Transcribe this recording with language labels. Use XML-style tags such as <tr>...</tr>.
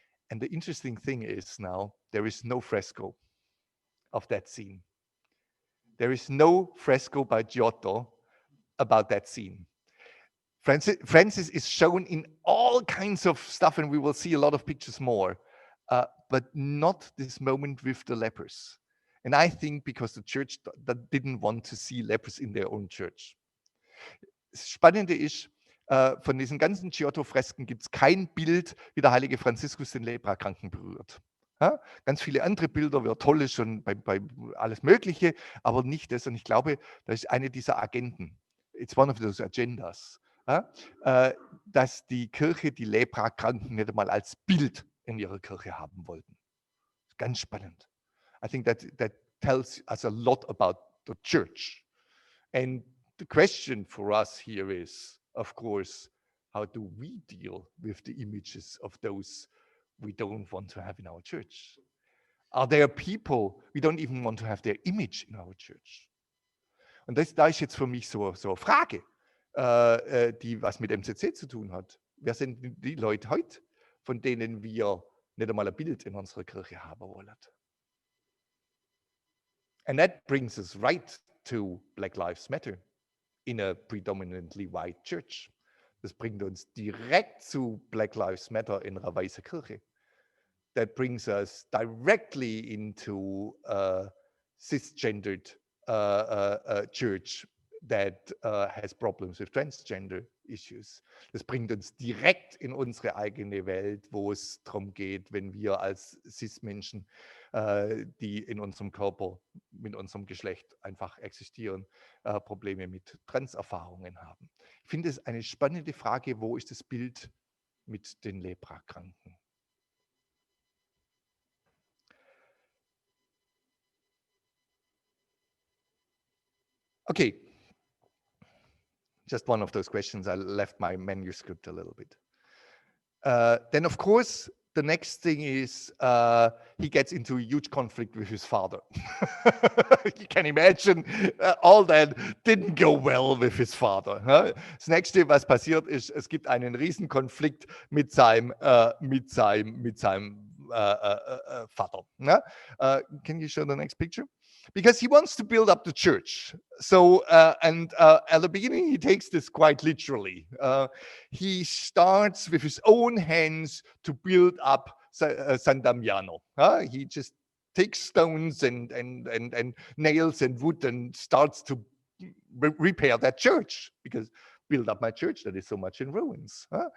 <en>And the interesting thing is now, there is no fresco of that scene. There is no fresco by Giotto about that scene. Francis is shown in all kinds of stuff, and we will see a lot of pictures more, but not this moment with the lepers. And I think because the church that didn't want to see lepers in their own church.</en> <de>Das Spannende ist, von diesen ganzen Giotto-Fresken gibt es kein Bild, wie der heilige Franziskus den Leprakranken berührt. Ganz viele andere Bilder, wer toll ist und bei alles Mögliche, aber nicht das. Und ich glaube, das ist eine dieser Agenten.</de> <en>It's one of those agendas.</en> <de>Dass die Kirche die Leprakranken nicht einmal als Bild in ihrer Kirche haben wollten. Ganz spannend.</de> <en>I think that tells us a lot about the church. And the question for us here is, of course, how do we deal with the images of those we don't want to have in our church? Are there people we don't even want to have their image in our church?</en> <de>Und da ist jetzt für mich so eine Frage, die was mit MCC zu tun hat. Wer sind die Leute heute, von denen wir nicht einmal ein Bild in unserer Kirche haben wollen?</de> <en>And that brings us right to Black Lives Matter in a predominantly white church.</en> <de>Das bringt uns direkt zu Black Lives Matter in einer weißen Kirche.</de> <en>That brings us directly into a cisgendered church that has problems with transgender issues.</en> <de>Das bringt uns direkt in unsere eigene Welt, wo es darum geht, wenn wir als Cis-Menschen, die in unserem Körper, mit unserem Geschlecht einfach existieren, Probleme mit Transerfahrungen haben. Ich finde es eine spannende Frage, wo ist das Bild mit den Leprakranken?</de> <en>Okay. Just one of those questions. I left my manuscript a little bit. Then, of course, the next thing is he gets into a huge conflict with his father. You can imagine, all that didn't go well with his father.</en> <de>Das nächste, was passiert ist, es gibt einen riesen Konflikt mit seinem Vater.</de> <en>Can you show the next picture? Because he wants to build up the church. So, at the beginning, he takes this quite literally. He starts with his own hands to build up San Damiano. He just takes stones and nails and wood and starts to repair that church, because build up my church that is so much in ruins.</en>